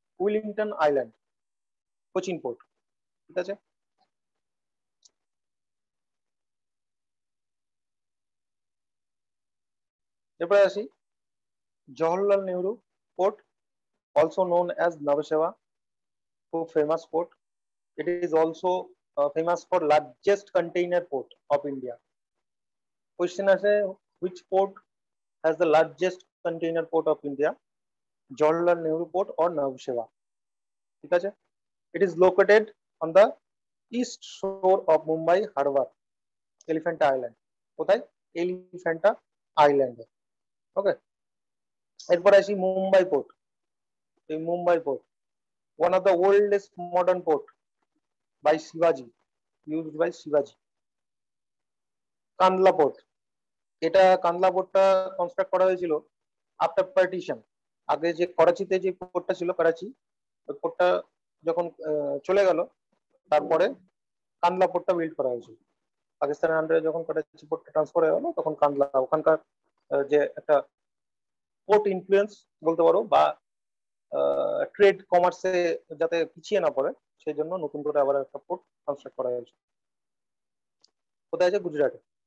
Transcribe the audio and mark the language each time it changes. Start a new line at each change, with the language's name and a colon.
Bangla: Wellington island, Cochin port, ঠিক আছে? এরপরে আসি Jawaharlal Nehru port,
English: also known as Navasheva,
Bangla: খুব famous port.
English: It is also famous for largest container port of India. Question
Bangla: আছে,
English: which port has the largest container port of India? Jawaharlal Nehru Port or Navasheva,
Bangla: ঠিক আছে?
English: It is located on the east shore of Mumbai Harbor, Elephant Island.
Bangla: কোথায়? এলিফ্যান্টা আইল্যান্ডে। ওকে, এরপর আসি Mumbai port. এই Mumbai port,
English: one of the oldest modern port by Shivaji, used by Shivaji.
Bangla: Kandla port, এটা Kandla পোর্টটা construct করা হয়েছিল
English: After partition.
Bangla: আগে যে করাচিতে যে পোর্টটা ছিল, করাচি, ওই পোর্টটা যখন চলে গেল, তারপরে কান্দলা পোর্টটা বিল্ড করা হয়েছিল। পাকিস্তানের আন্ডারে যখন করাচি পোর্টটা ট্রান্সফার হয়ে গেল তখন কান্দলা ওখানকার যে একটা পোর্ট ইনফ্লুয়েন্স বলতে পারো বা ট্রেড কমার্সে যাতে পিছিয়ে না পড়ে সেই জন্য নতুন করে আবার একটা পোর্ট কনস্ট্রাক্ট করা হয়েছে। কোথায় আছে? গুজরাটে।